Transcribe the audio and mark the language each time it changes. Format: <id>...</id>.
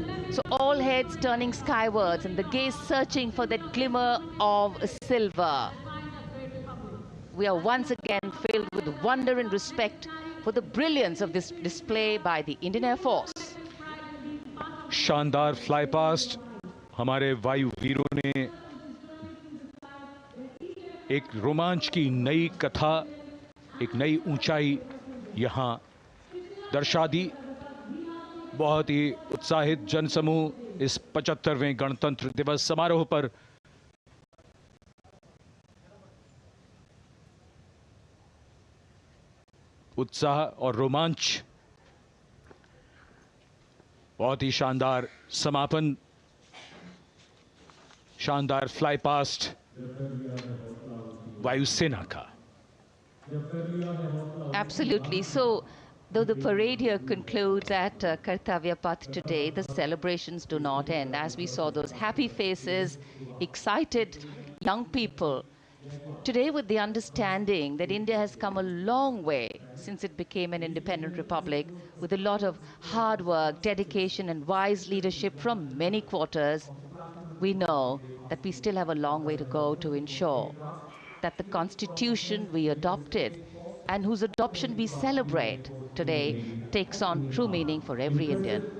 <en>So all heads turning skywards and the gaze searching for that glimmer of silver. We are once again filled with wonder and respect for the brilliance of this display by the Indian Air Force.</en> <hi>शानदार fly past हमारे वायु वीरों ने एक रोमांच की नई कथा, एक नई ऊंचाई यहां दर्शा दी। बहुत ही उत्साहित जनसमूह इस 75वें गणतंत्र दिवस समारोह पर उत्साह और रोमांच, बहुत ही शानदार समापन, शानदार फ्लाई पास्ट वायुसेना का।</hi> <en>Absolutely. So, though the parade here concludes at Kartavya Path today, the celebrations do not end. As we saw those happy faces, excited young people, today with the understanding that India has come a long way since it became an independent republic, with a lot of hard work, dedication and wise leadership from many quarters, we know that we still have a long way to go to ensure that the constitution we adopted and whose adoption we celebrate today takes on true meaning for every Indian.</en>